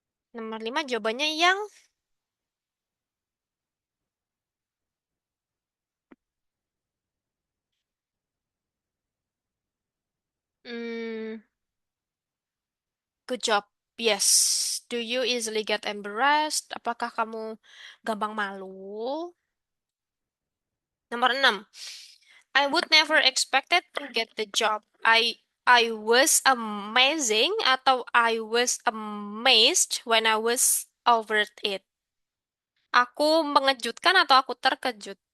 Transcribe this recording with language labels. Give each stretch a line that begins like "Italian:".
Indonesian: Nomor 5 jawabannya yang hmm,
English: good job. Yes. Do you easily get embarrassed?
Indonesian: Apakah kamu gampang malu? Nomor 6.
English: I would never expected to get the job. I was amazing atau I was amazed when I was offered it.
Indonesian: Aku mengejutkan atau aku terkejut?